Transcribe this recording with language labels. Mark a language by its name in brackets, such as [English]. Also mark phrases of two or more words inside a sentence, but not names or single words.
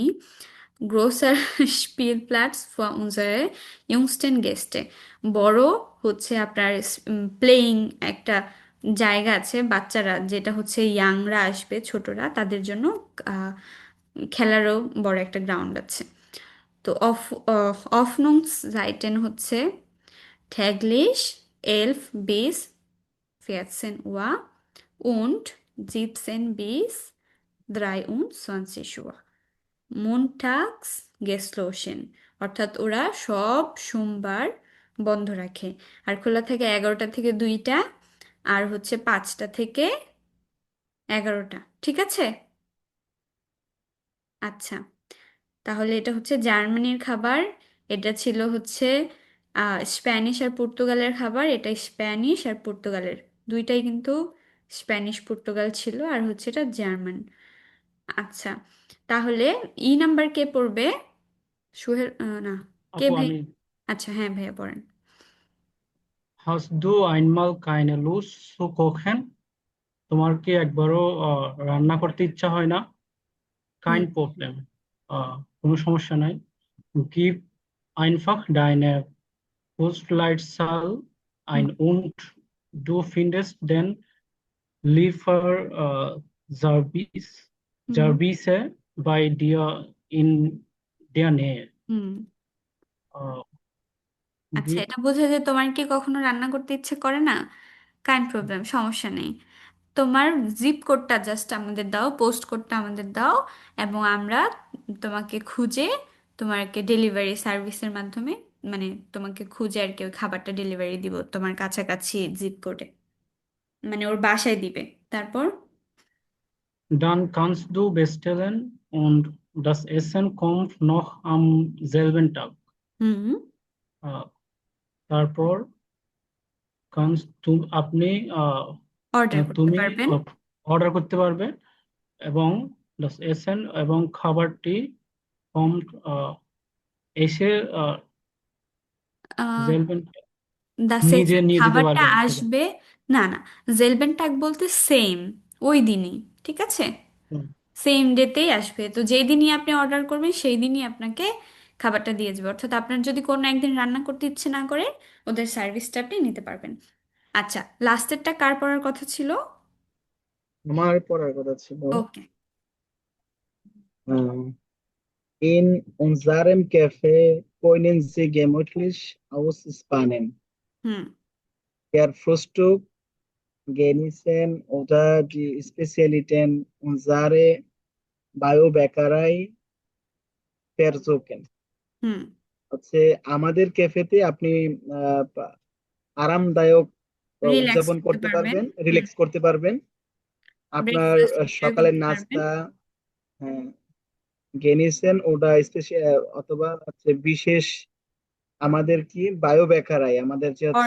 [German] Großer Spielplatz für unsere jüngsten Gäste, [Bangla] বড় হচ্ছে আপনার প্লেয়িং একটা জায়গা আছে বাচ্চারা, যেটা হচ্ছে ইয়াংরা আসবে, ছোটরা, তাদের জন্য আহ, খেলারও বড় একটা গ্রাউন্ড আছে। [German] তো Öffnungszeiten হচ্ছে täglich 11 bis 14 Uhr und 17 bis 23 Uhr montags geschlossen, [Bangla] অর্থাৎ ওরা সব সোমবার বন্ধ রাখে, আর খোলা থাকে 11টা থেকে 2টা, আর হচ্ছে 5টা থেকে 11টা, ঠিক আছে? আচ্ছা, তাহলে এটা হচ্ছে জার্মানির খাবার, এটা ছিল হচ্ছে স্প্যানিশ আর পর্তুগালের খাবার, এটা স্প্যানিশ আর পর্তুগালের দুইটাই কিন্তু স্প্যানিশ পর্তুগাল ছিল, আর হচ্ছে এটা জার্মান। আচ্ছা, তাহলে ই নাম্বার কে পড়বে? সোহেল না, কে আপু ভাই? আমি আচ্ছা, হ্যাঁ ভাইয়া পড়েন। [German] Hast du einmal keine Lust zu kochen? [Bangla] তোমার কি একবারও রান্না করতে ইচ্ছা হয় না? হুম। [German] Kein Problem. [Bangla] কোনো সমস্যা নাই। [German] Gib einfach deine Postleitzahl [Bangla] হুম। [German] ein und du findest den Lieferservice [Bangla] হুম। [German] Service bei dir in der Nähe. [Bangla] হুম। Äh, আচ্ছা, [German] Gib [Bangla] এটা বোঝা যায় তোমার কি কখনো রান্না করতে ইচ্ছে করে না? [German] Kein Problem, [Bangla] সমস্যা নেই। তোমার [English] zip codeta [Bangla] জাস্ট আমাদের দাও, [English] post codeta [Bangla] আমাদের দাও, এবং আমরা তোমাকে খুঁজে, তোমাকে [English] delivery serviceer [Bangla] মাধ্যমে, মানে তোমাকে খুঁজে আর কি ওই খাবারটা ডেলিভারি দিব তোমার কাছাকাছি [English] zip code. [Bangla] মানে ওর বাসায় দিবে। তারপর [German] Dann kannst du bestellen und das Essen kommt noch am selben Tag. [Bangla] হুম, আহ, তারপর আপনি অর্ডার করতে তুমি পারবেন। অর্ডার করতে পারবে এবং [German] das Essen [Bangla] এবং খাবারটি kommt এসে selben নিজে নিয়ে যেতে খাবারটা পারবেন থেকে। আসবে। না না, জেলবেনটাক বলতে সেম, ওই দিনই, ঠিক আছে, হুম, [English] same daytei [Bangla] আসবে। তো যেই দিনই আপনি অর্ডার করবেন সেই দিনই আপনাকে খাবারটা দিয়ে যাবে। অর্থাৎ আপনার যদি কোনো একদিন রান্না করতে ইচ্ছে না করে, ওদের সার্ভিসটা আপনি নিতে পারবেন। আচ্ছা, লাস্টেরটা কার পড়ার কথা ছিল? আমার পড়ার কথা ছিল ওকে। [German] äh, in unserem Café können Sie gemütlich ausspannen. [Bangla] হুম, [German] Der Frühstück genießen oder die Spezialitäten unserer Biobäckerei versuchen. [Bangla] হুম, হচ্ছে আমাদের ক্যাফেতে আপনি আরামদায়ক রিল্যাক্স উদযাপন করতে করতে পারবেন। পারবেন, হুম, রিল্যাক্স করতে পারবেন। আপনার [English] breakfast enjoy [Bangla] সকালের করতে পারবেন। নাস্তা, হ্যাঁ, গেনিসেন ওটা স্পেশাল অথবা হচ্ছে বিশেষ আমাদের কি [German] Bio Bäckerei [Bangla] আমাদের যে হচ্ছে